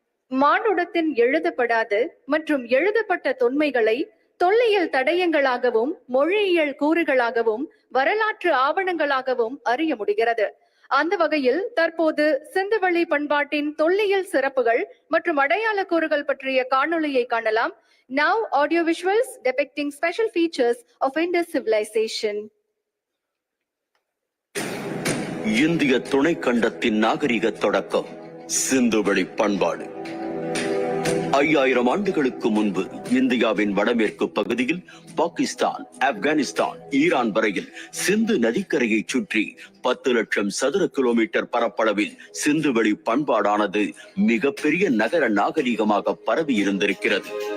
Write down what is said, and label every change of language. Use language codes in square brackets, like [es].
[ta] மானுடத்தின் எழுதப்படாத மற்றும் எழுதப்பட்ட தொன்மைகளை தொல்லியல் தடயங்களாகவும் மொழியியல் கூறுகளாகவும் வரலாற்று ஆவணங்களாகவும் அறிய முடிகிறது. அந்த வகையில் தற்போது சிந்துவெளி பண்பாட்டின் தொல்லியல் சிறப்புகள் மற்றும் அடையாள கூறுகள் பற்றிய காணொளியை காணலாம். [en] Now audio visuals depicting special features of Indus civilization. [ta] இந்திய துணைக்கண்டத்தின் நாகரிக தொடக்கம் சிந்துவெளி பண்பாடு. 5000 ஆண்டுகளுக்கு முன்பு இந்தியாவின் வடமேற்கு பகுதியில் பாகிஸ்தான், ஆப்கானிஸ்தான், ஈரான் வரையில் சிந்து நதிக்கரையை சுற்றி 10 லட்சம் சதுர கிலோமீட்டர் பரப்பளவில் சிந்துவெளி பண்பாடானது மிகப்பெரிய நகர நாகரிகமாக பரவி இருந்திருக்கிறது.